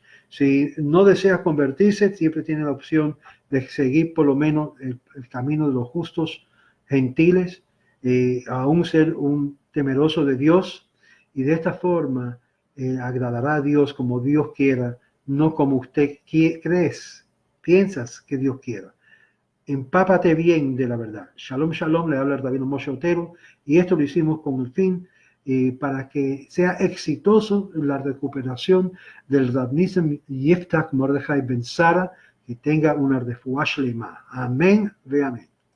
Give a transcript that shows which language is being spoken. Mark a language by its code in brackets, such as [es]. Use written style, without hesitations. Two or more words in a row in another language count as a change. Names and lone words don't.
[es] Si no deseas convertirse, siempre tienes la opción de seguir por lo menos el camino de los justos gentiles, aún ser un temeroso de Dios, y de esta forma agradará a Dios como Dios quiera, no como usted piensas que Dios quiera. Empápate bien de la verdad. [he] שלום, שלום, [es] le habla el rabino Moshe Otero, y esto lo hicimos con el fin para que sea exitoso la recuperación del Rav Nissen Yiftach Mordechai Ben Sara, que tenga una [he] רפואה שלמה. [es] Amén, ve amén.